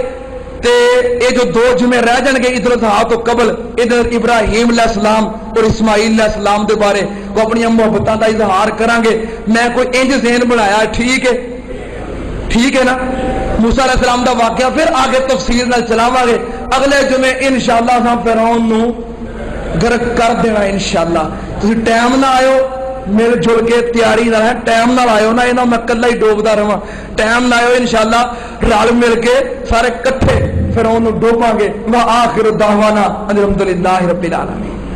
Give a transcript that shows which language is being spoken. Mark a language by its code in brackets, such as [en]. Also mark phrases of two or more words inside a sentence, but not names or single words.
[pa] تے اے جو 2 جمعے رہ جان گے عید الاضحیٰ تو قبل, ادھر ابراہیم علیہ السلام اور اسماعیل علیہ السلام دے بارے وہ اپنی محبتاں دا اظہار کریں گے. میں کوئی انج ذہن بنایا, ٹھیک ہے نا. موسیٰ علیہ السلام دا واقعہ پھر آگے تفصیل نال چلاواں گے. اگلے جمعے انشاءاللہ ہم فرعون نو غرق کر دینا انشاءاللہ. تسی ٹائم نہ آئو, میرے جڑ کے تیاری نہ ہے, ٹائم نہ آئو نا انہاں میں کلا ہی ڈوبدا رہواں. ٹائم نہ آئو انشاءاللہ رل مل کے سارے کٹھے فرعون نو ڈوباں گے. [ar] وآخر دعوانا الحمدللہ رب العالمین.